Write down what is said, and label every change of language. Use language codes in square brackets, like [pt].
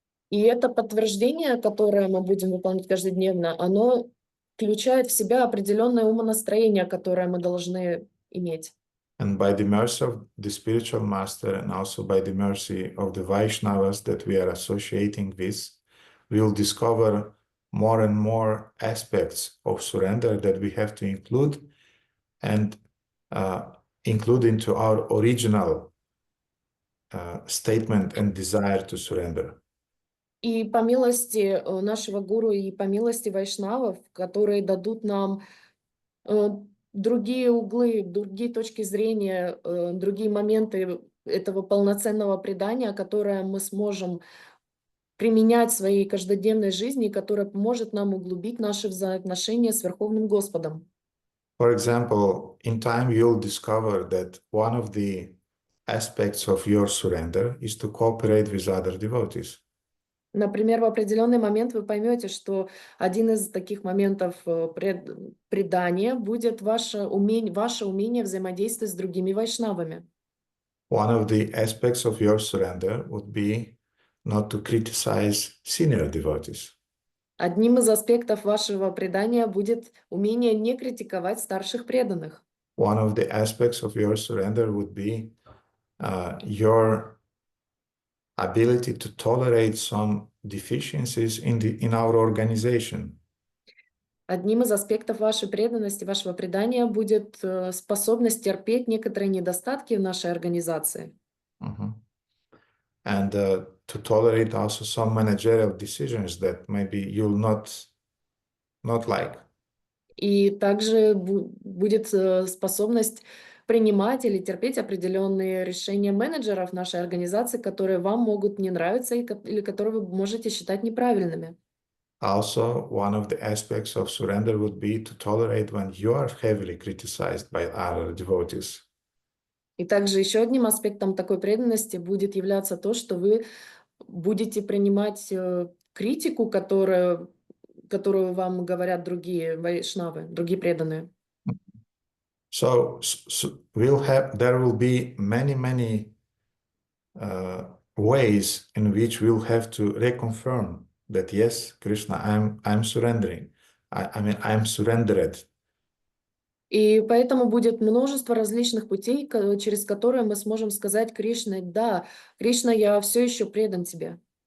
[ru] И это подтверждение, которое мы будем выполнять каждодневно, оно включает в себя определенное умонастроение, которое мы должны иметь. [en] And by the mercy of the spiritual master and also by the mercy of the Vaishnavas that we are associating with, we will discover more and more aspects of surrender that we have to include and include into our original statement and desire to surrender. [ru] И по милости нашего гуру и по милости вайшнавов, которые дадут нам другие углы, другие точки зрения, другие моменты этого полноценного предания, которое мы сможем применять в своей каждодневной жизни, которое поможет нам углубить наши взаимоотношения с Верховным Господом. [en] For example, in time you'll discover that one of the aspects of your surrender is to cooperate with other devotees. [ru] Например, в определенный момент вы поймете, что один из таких моментов предания будет ваше умение взаимодействовать с другими вайшнавами. [en] One of the aspects of your surrender would be not to criticize senior devotees. [ru] Одним из аспектов вашего предания будет умение не критиковать старших преданных. [en] One of the aspects of your surrender would be your ability to tolerate some deficiencies in our organization. [ru] Одним из аспектов вашей преданности, вашего предания будет способность терпеть некоторые недостатки в нашей организации. [en] And to tolerate also some managerial decisions that maybe you'll not like. [ru] И также будет способность принимать или терпеть определенные решения менеджеров нашей организации, которые вам могут не нравиться или которые вы можете считать неправильными. [en] Also, one of the aspects of surrender would be to tolerate when you are heavily criticized by other devotees. [ru] И также еще одним аспектом такой преданности будет являться то, что вы будете принимать критику, которую вам говорят другие вайшнавы, другие преданные. [en] So there will be many ways in which we'll have to reconfirm that yes, Krishna, I'm surrendering. I mean, I'm surrendered. [ru] И поэтому будет множество различных путей, через которые мы сможем сказать Кришне: да, Кришна, я все еще предан тебе.